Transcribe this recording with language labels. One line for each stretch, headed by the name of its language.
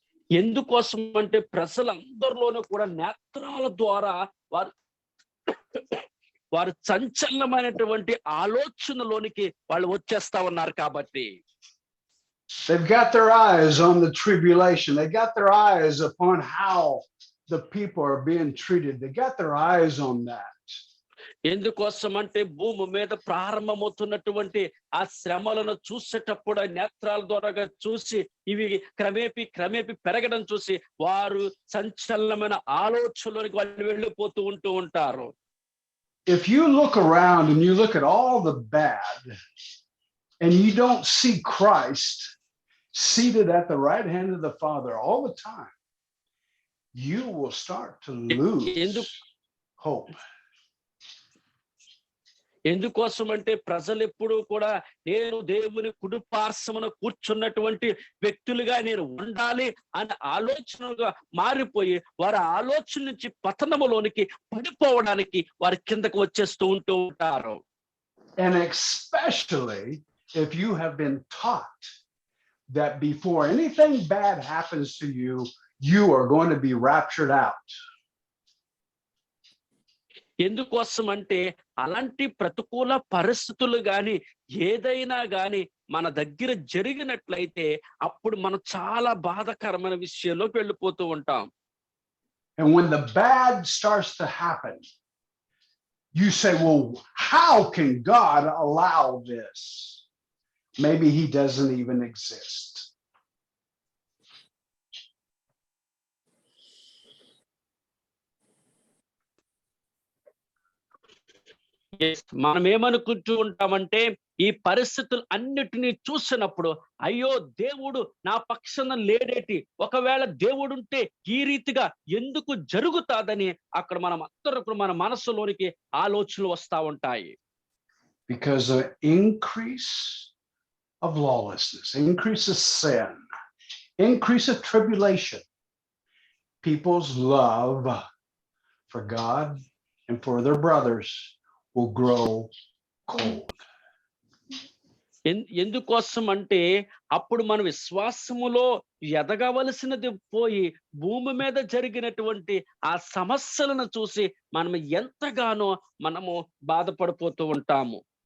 Telugu: ఎందుకోసం అంటే ప్రజలందరిలోనూ కూడా నేత్రాల ద్వారా వారు సంచలనమైనటువంటి ఆలోచనలోనికి వాళ్ళు వచ్చేస్తా ఉన్నారు కాబట్టి.
English: They've got their eyes on the tribulation. They got their eyes upon how the people are being treated. They got their eyes on that.
Telugu: ఎందుకోసం అంటే భూమి మీద ప్రారంభమవుతున్నటువంటి ఆ శ్రమలను చూసేటప్పుడు నేత్రాల ద్వారా చూసి ఇవి క్రమేపీ పెరగడం చూసి వారు సంచలనమైన ఆలోచనలోకి వాళ్ళు వెళ్ళిపోతూ ఉంటారు.
English: If you look around and you look at all the bad and you don't see Christ seated at the right hand of the Father all the time, you will start to lose hope.
Telugu: ఎందుకోసం అంటే ప్రజలు ఎప్పుడు కూడా నేను దేవుని కుడి పార్శ్వమున కూర్చున్నటువంటి వ్యక్తులుగా నేను ఉండాలి అనే ఆలోచనగా మారిపోయి వారి ఆలోచన నుంచి పతనములోనికి పడిపోవడానికి వారి కిందకు వచ్చేస్తూ ఉంటారు.
English: And especially if you have been taught that before anything bad happens to you, you are going to be raptured out.
Telugu: ఎందుకోసం అంటే అలాంటి ప్రతికూల పరిస్థితులు గాని ఏదైనా గాని మన దగ్గర జరిగినట్లయితే అప్పుడు మనం చాలా బాధాకరమైన విషయంలోకి వెళ్ళిపోతూ ఉంటాం.
English: And when the bad starts to happen, you say, well, how can God allow this? Maybe he doesn't even exist.
Telugu: మనం ఏమనుకుంటూ ఉంటామంటే ఈ పరిస్థితులు అన్నిటినీ చూసినప్పుడు అయ్యో దేవుడు నా పక్షాన లేడేటి, ఒకవేళ దేవుడు ఉంటే ఈ రీతిగా ఎందుకు జరుగుతాదని అక్కడ మన మనసులోనికి ఆలోచనలు వస్తా ఉంటాయి.
English: Because of increase of lawlessness, increase of sin, increase of tribulation, people's love for God and for their brothers will grow cold.
Telugu: ఎందుకోసం అంటే అప్పుడు మన విశ్వాసములో ఎదగవలసినది పోయి భూమి మీద జరిగినటువంటి ఆ సమస్యలను చూసి మనం ఎంతగానో మనము బాధపడిపోతూ ఉంటాము.